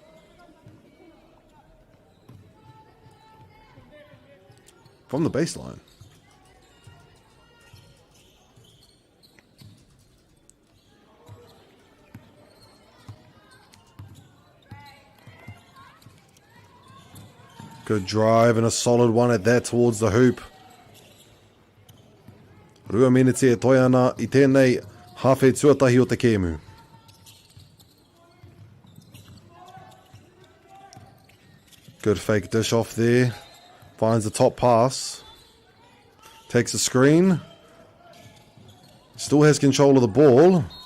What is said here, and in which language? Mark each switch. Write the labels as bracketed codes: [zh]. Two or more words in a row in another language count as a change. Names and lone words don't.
[en] From the baseline. Good drive and a solid one at that towards the hoop. [mi] Rua miniti e toi ana I tēnei hawhi tuatahi o te kēmu. [en] Good fake dish off there. Finds the top pass. Takes a screen. Still has control of the ball.